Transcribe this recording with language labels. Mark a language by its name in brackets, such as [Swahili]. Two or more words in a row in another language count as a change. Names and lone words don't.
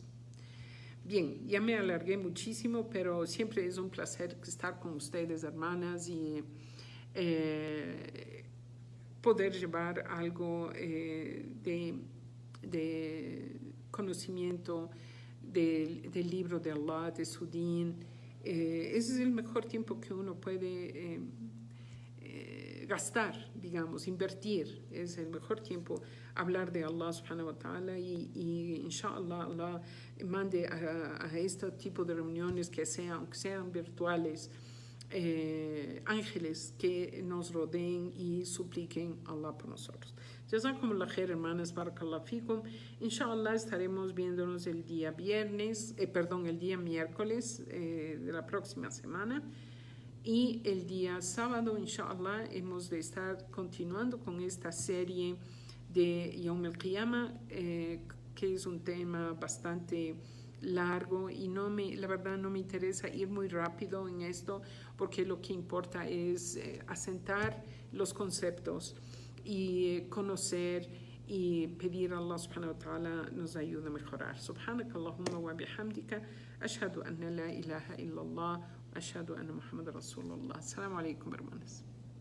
[Spanish] Bien, ya me alargué muchísimo, pero siempre es un placer estar con ustedes, hermanas, y poder llevar algo de conocimiento del libro de Allah, de su din. Ese es el mejor tiempo que uno puede gastar, digamos, invertir. Es el mejor tiempo hablar de Allah [Arabic] سبحانه وتعالى [Spanish] y inshallah Allah mande a este tipo de reuniones que aunque sean virtuales, ángeles que nos rodeen y supliquen a Allah por nosotros. [Arabic] جزاكم الله خير, hermanas, بارك الله فيكم. [Spanish] Inshallah estaremos viéndonos el día miércoles de la próxima semana. Y el día sábado, inshallah, hemos de estar continuando con esta serie de [Arabic] يوم القيامة, [Spanish] que es un tema bastante largo y la verdad no me interesa ir muy rápido en esto, porque lo que importa es asentar los conceptos y conocer y pedir a Allah [Arabic] سبحانه وتعالى [Spanish] nos ayude a mejorar. [Arabic] سبحانك اللهم وبحمدك، أشهد أن لا إله إلا الله، أشهد أن محمدا رسول الله. السلام عليكم, hermanos.